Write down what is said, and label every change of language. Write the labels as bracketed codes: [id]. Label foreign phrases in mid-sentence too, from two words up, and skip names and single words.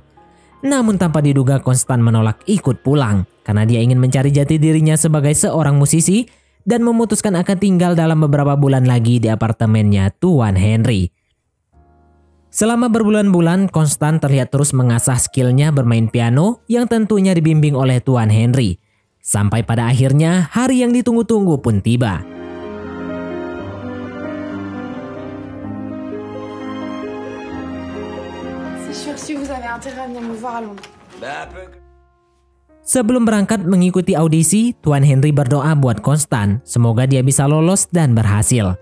[id] Namun tanpa diduga Constant menolak ikut pulang karena dia ingin mencari jati dirinya sebagai seorang musisi dan memutuskan akan tinggal dalam beberapa bulan lagi di apartemennya Tuan Henry. Selama berbulan-bulan, Constant terlihat terus mengasah skillnya bermain piano yang tentunya dibimbing oleh Tuan Henry. Sampai pada akhirnya hari yang ditunggu-tunggu pun tiba. [fr] Si vous avez intérêt à venir me voir à Londres. [id] Sebelum berangkat mengikuti audisi, Tuan Henry berdoa buat Constant, semoga dia bisa lolos dan berhasil.